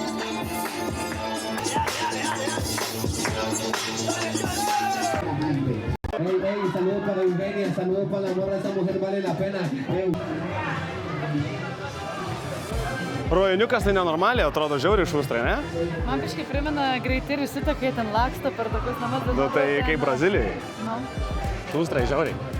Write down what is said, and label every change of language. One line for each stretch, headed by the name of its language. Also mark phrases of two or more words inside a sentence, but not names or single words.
Spanish: Ey, saludos para Eugenia, saludos para la morra, esa mujer vale la pena.
Lithuanian: Rajoniukas tai nenormaliai, atrodo žiauriai šustrai, ne? Man kažkaip primena greiti ir visi tokie ten laksto per tokius namus. Nu tai kaip Brazilijai. Nu. Šustrai žiauriai.